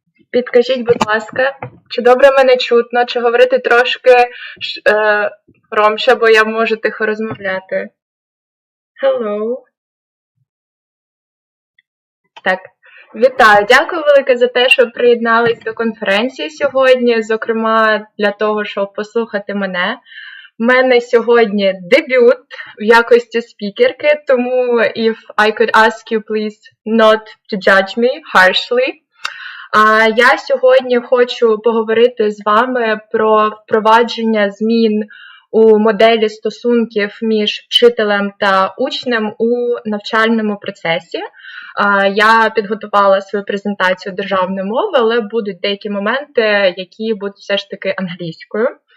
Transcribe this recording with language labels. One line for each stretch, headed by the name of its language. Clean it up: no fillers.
Ukrainian: Підкажіть, будь ласка, чи добре мене чутно, чи говорити трошки громче, бо я можу тихо розмовляти.
English: Hello.
Ukrainian: Так, вітаю. Дякую велике за те, що приєднались до конференції сьогодні, зокрема для того, щоб послухати мене. У мене сьогодні дебют в якості спікерки, тому
English: if I could ask you, please, not to judge me harshly.
Ukrainian: Я сьогодні хочу поговорити з вами про впровадження змін у моделі стосунків між вчителем та учнем у навчальному процесі. Я підготувала свою презентацію державної мови, але будуть деякі моменти, які будуть все ж таки англійською.